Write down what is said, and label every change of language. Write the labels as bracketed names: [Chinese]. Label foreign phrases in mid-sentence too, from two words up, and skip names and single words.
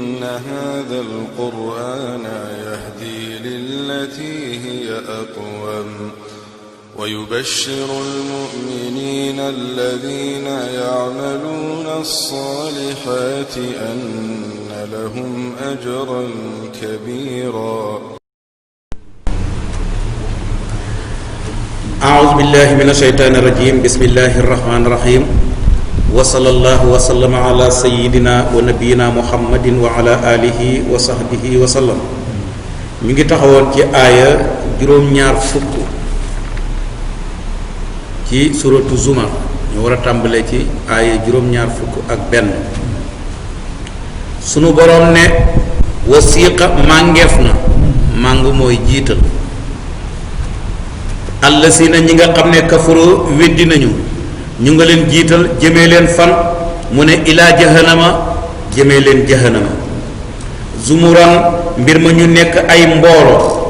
[Arabic] هذا القرآن يهدي للتي هي أقوم ويبشر المؤمنين الذين يعملون الصالحات أن لهم أجرا كبيرا. أعوذ بالله من الشيطان الرجيم. بسم الله الرحمن الرحيم. وصلى الله وسلم على سيدنا ونبينا محمد وعلى آله وصحبه وسلم. [Wolof] ñu ngi taxawoon ci aaya juróom-ñaar fukk ci suratu Zumar. ñu war a tàmbalee ci aaya juróom-ñaar fukk ak benn. sunu boroom ne wasiqa màngeef na màng mooy jiital allasina ñi nga xam ne kafaroo weddi nañu ñu nga leen jiital jëmee leen fan mu ne [Arabic] إلى جهنم [Wolof] jëmee leen jahannama zumuran mbir ma ñu nekk ay mbooloo.